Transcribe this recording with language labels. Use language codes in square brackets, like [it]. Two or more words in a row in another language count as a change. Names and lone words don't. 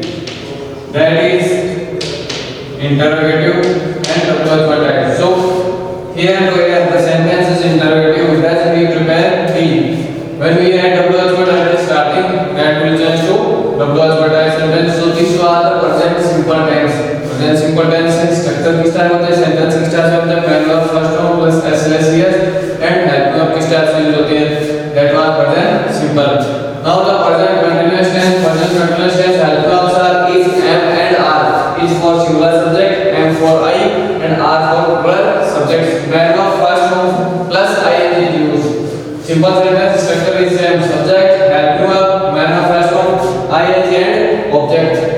[en] That is interrogative and WH word type. So here the sentence is interrogative. Does he prepare tea? When we add WH word at the starting, that will change to WH word type sentence. So these are the present simple tense. Present simple tense is structure [hi] किस टाइप होता है? Sentence किस टाइप से होता है? [en] Main verb first form plus s and help verb [hi] किस टाइप से यूज होते हैं? [en] That was present simple. Now the present continuous tense. Present continuous tense help verbs are is, am and are. Is for singular subject, am for I and are for plural subjects. Main verb first form plus ing is used. Simple sentence structure is same. Subject, help verb, main verb first form, ing and object.